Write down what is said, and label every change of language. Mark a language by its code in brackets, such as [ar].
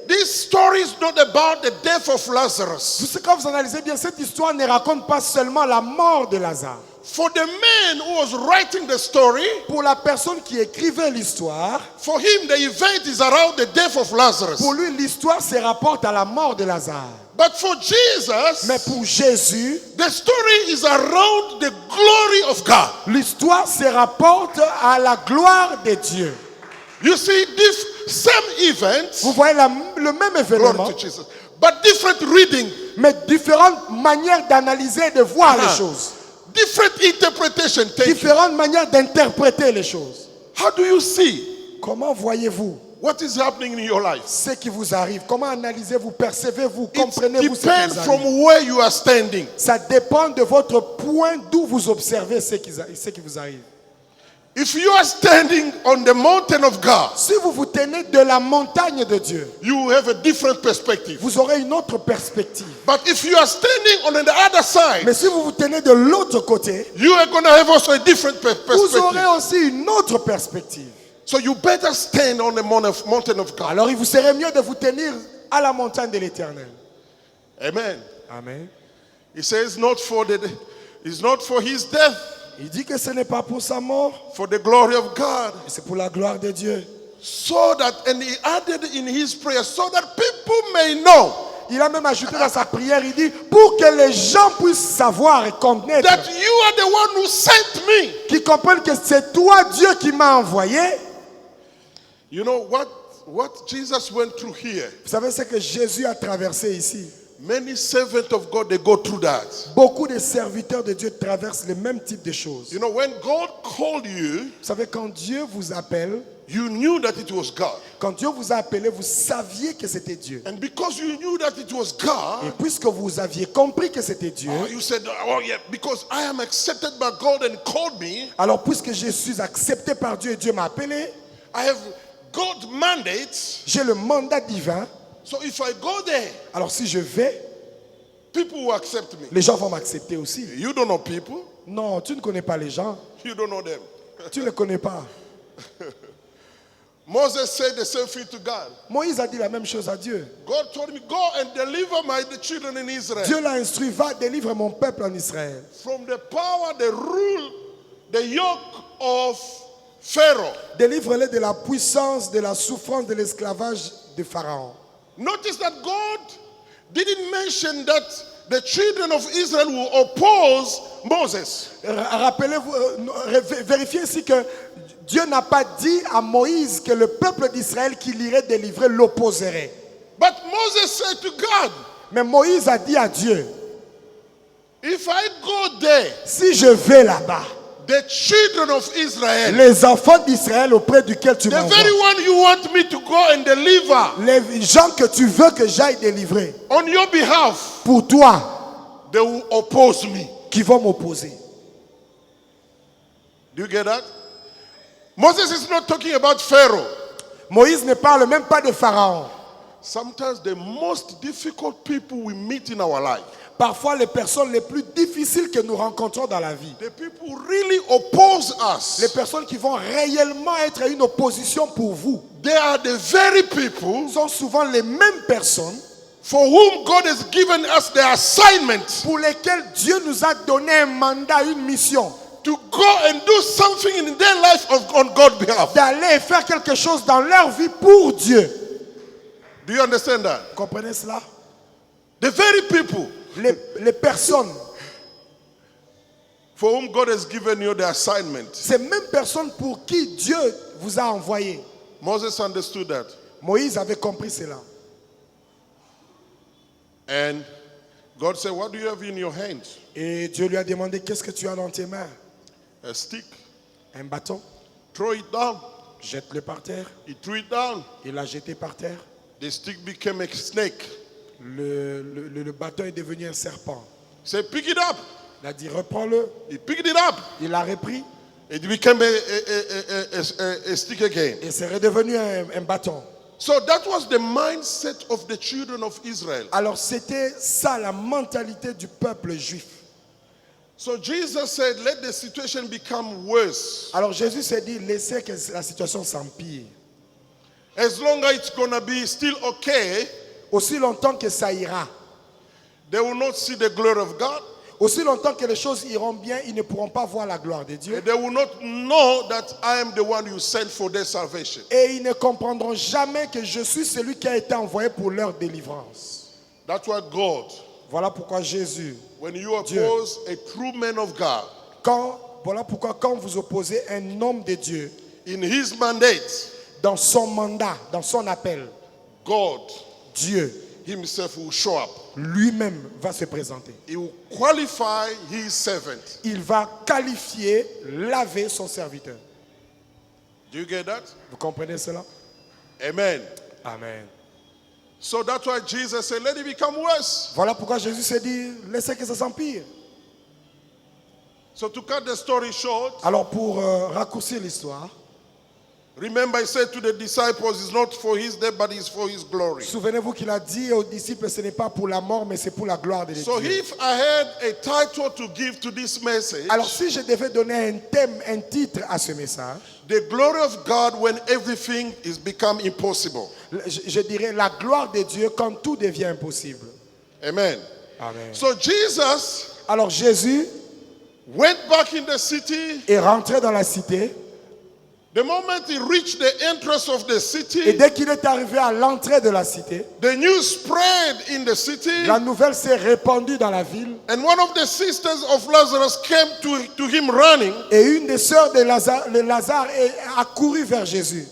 [en] this story is not about the death of Lazarus. [fr] quand vous analysez bien, cette histoire ne raconte pas seulement la mort de Lazare. [en] For the man who was writing the story, [fr] Pour la personne qui écrivait l'histoire, [en] for him the event is around the death of Lazarus. [fr] pour lui l'histoire se rapporte à la mort de Lazare. [en] But for Jesus, [fr] Mais pour Jésus, [en] the story is around the glory of God. [fr] l'histoire se rapporte à la gloire de Dieu. [en] You see, this same event, [fr] Vous voyez le même événement, [en] glory to Jesus, but different reading, [fr] mais différentes manières d'analyser et de voir les choses. [en] different interpretation taken. [fr] Différentes manières d'interpréter les choses. [en] How do you see? [fr] Comment voyez-vous [en] What is happening in your life? [fr] ce qui vous arrive? Comment analysez-vous, percevez-vous, [en] It [fr] comprenez-vous ce qui [en] depends [fr] vous arrive? [en] from where you are standing. [fr] Ça dépend de votre point d'où vous observez ce qui vous arrive. [en] If you are standing on the mountain of God, [fr] Si vous vous tenez de la montagne de Dieu, [en] you have a different perspective. [fr] vous aurez une autre perspective. [en] But if you are standing on the other side, [fr] Mais si vous vous tenez de l'autre côté, [en] you are going to have also a different [fr] vous aurez [en] perspective. [fr] aussi une autre perspective. [en] So you better stand on the mountain of God. [fr] Alors il vous serait mieux de vous tenir à la montagne de l'Éternel. [en] Amen. [fr] Amen. [en] He says it's not for his death, [fr] Il dit que ce n'est pas pour sa mort, [en] for the glory of God. [fr] mais c'est pour la gloire de Dieu. [en] So that, and he added in his prayer, so that people may know [fr] Il a même ajouté dans sa prière, il dit, pour que les gens puissent savoir et connaître, [en] that you are the one who sent me. [fr] qu'ils comprennent que c'est toi Dieu qui m'a envoyé. [en] You know what Jesus went through here? [fr] Vous savez ce que Jésus a traversé ici? [en] Many servants of God, they go through that. [fr] Beaucoup de serviteurs de Dieu traversent le même type de choses. [en] You know, when God called you, [fr] Vous savez, quand Dieu vous appelle, [en] you knew that it was God. [fr] quand Dieu vous a appelé, vous saviez que c'était Dieu. [en] And because you knew that it was [fr] Et [en] God, [fr] puisque vous aviez compris que c'était Dieu, [en] you said, oh yeah, because I am accepted by God and called me, [fr] alors puisque je suis accepté par Dieu et Dieu m'a appelé, [en] I have God's mandate. [fr] j'ai le mandat divin. [en] So if I go there, [fr] Alors si je vais, [en] people will accept me. [fr] les gens vont m'accepter aussi. [en] You don't know people. [fr] Non, tu ne connais pas les gens. [en] You don't know them. [fr] Tu ne les connais pas. [en] Moses said the same thing to God. [fr] Moïse a dit la même chose à Dieu. [en] God told me, go and deliver the children in Israel [fr] Dieu l'a instruit, va délivrer mon peuple en Israël. [en] from the power, the rule, the yoke of Pharaoh. [fr] Délivre-les de la puissance, de la souffrance, de l'esclavage de Pharaon. [en] Notice that God didn't mention that the children of Israel will oppose Moses. [fr] Rappelez-vous, vérifiez ici que Dieu n'a pas dit à Moïse que le peuple d'Israël qu'il irait délivrer l'opposerait. [en] But Moses said to God, [fr] Mais Moïse a dit à Dieu, [en] if I go there, [fr] si je vais là-bas, [en] the children of Israel, [fr] les enfants d'Israël auprès duquel tu [en] the [fr] m'envoies, [en] very one you want me to go and deliver [fr] les gens que tu veux que j'aille délivrer, [en] on your behalf, [fr] pour toi, [en] they will oppose me. [fr] qui vont m'opposer. [en] Do you get that? Moses is not talking about Pharaoh. [fr] Moïse ne parle même pas de Pharaon. [en] Sometimes the most difficult people we meet in our life, [fr] Parfois, les personnes les plus difficiles que nous rencontrons dans la vie, [en] the people who really oppose [fr] les [en] us, [fr] personnes qui vont réellement être une opposition pour vous, [en] they are the very people [fr] sont souvent les mêmes personnes [en] for whom God has given us the assignment [fr] pour lesquelles Dieu nous a donné un mandat, une mission, [en] to go and do something in their life on God's behalf. [fr] d'aller faire quelque chose dans leur vie pour Dieu. [en] Do you understand that? [fr] Vous comprenez cela? [en] The very people [fr] Les personnes, [en] for whom God has given you the assignment. [fr] ces mêmes personnes pour qui Dieu vous a envoyé. [en] Moses understood that. [fr] Moïse avait compris cela. [en] And God said, what do you have in your hands? [fr] Et Dieu lui a demandé, qu'est-ce que tu as dans tes mains? [en] A stick. [fr] Un bâton. [en] Throw it down. [fr] Jette-le par terre. [en] He threw it down. [fr] Il l'a jeté par terre. [en] The stick became a snake. [fr] Le bâton est devenu un serpent. [en] He said, pick it up. [fr] Il a dit, reprends-le. [en] He picked it up. [fr] Il l'a repris [en] It became a stick again. [fr] et c'est redevenu un bâton. [en] So that was the mindset of the children of Israel. [fr] Alors c'était ça la mentalité du peuple juif. [en] So Jesus said, let the situation become worse. [fr] Alors Jésus s'est dit, laissez que la situation s'empire. [en] As long as it's going to be still okay, [fr] Aussi longtemps que ça ira, [en] they will not see the glory of God. [fr] aussi longtemps que les choses iront bien, ils ne pourront pas voir la gloire de Dieu. [en] They will not know that I am the one you sent for their salvation. [fr] Et ils ne comprendront jamais que je suis celui qui a été envoyé pour leur délivrance. [en] That's why God, [fr] Voilà pourquoi Jésus, [en] when you oppose a true man of God [fr] voilà pourquoi quand vous opposez un homme de Dieu [en] in his mandate, [fr] dans son mandat, dans son appel, [en] God [fr] Dieu [en] himself will show up. [fr] lui-même va se présenter. [en] He will qualify his servant. [fr] Il va qualifier, laver son serviteur. [en] Do you get that? [fr] Vous comprenez cela? [en] Amen. [fr] Amen. [en] So that's why Jesus said, let it become worse. [fr] Voilà pourquoi Jésus s'est dit, laissez que ça s'empire. [en] So to cut the story short, [fr] Alors pour raccourcir l'histoire, [en] remember he said to the disciples, it's not for his death, but it's for his glory. [fr] souvenez-vous qu'il a dit aux disciples, ce n'est pas pour la mort, mais c'est pour la gloire de Dieu. [en] So if I had a title to give to this message, [fr] Alors si je devais donner un thème, un titre à ce message, [en] the glory of God when everything is become impossible. [fr] je dirais la gloire de Dieu quand tout devient impossible. [en] Amen. [fr] Amen. [en] So Jesus [fr] Alors Jésus [en] went back in the city. [fr] est rentré dans la cité, [en] The moment he reached the entrance of the [fr] et [en] city, [fr] dès qu'il est arrivé à l'entrée de la cité, [en] the news spread in the city. [fr] la nouvelle s'est répandue dans la ville, [en] And one of the sisters of Lazarus came to him running. [fr] et une des sœurs de Lazare a couru vers Jésus.